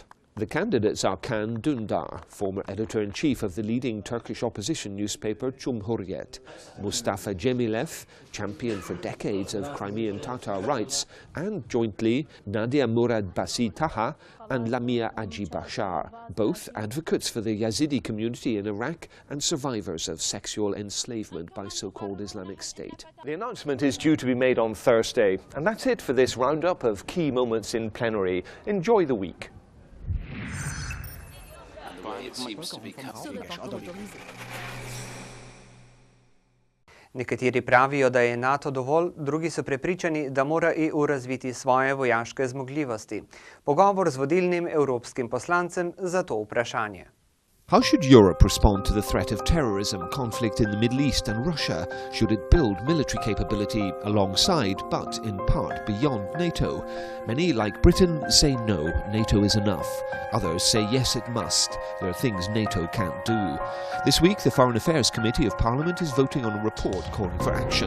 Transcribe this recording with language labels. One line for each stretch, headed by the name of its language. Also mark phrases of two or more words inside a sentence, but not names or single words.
English: The candidates are Can Dündar, former editor-in-chief of the leading Turkish opposition newspaper Cumhuriyet, Mustafa Cemilev, champion for decades of Crimean Tatar rights, and jointly Nadia Murad Basi Taha and Lamia Aji Bashar, both advocates for the Yazidi community in Iraq and survivors of sexual enslavement by so-called Islamic State. The announcement is due to be made on Thursday, and that's it for this roundup of key moments in plenary. Enjoy the week.
Slovenian: Nekateri pravijo, da je NATO dovolj, drugi so prepričani, da mora EU razviti svoje vojaške zmogljivosti. Pogovor z vodilnim evropskim poslancem za to vprašanje.
English: How should Europe respond to the threat of terrorism, conflict in the Middle East and Russia? Should it build military capability alongside, but in part beyond NATO? Many, like Britain, say no, NATO is enough. Others say yes, it must. There are things NATO can't do. This week, the Foreign Affairs Committee of Parliament is voting on a report calling for action.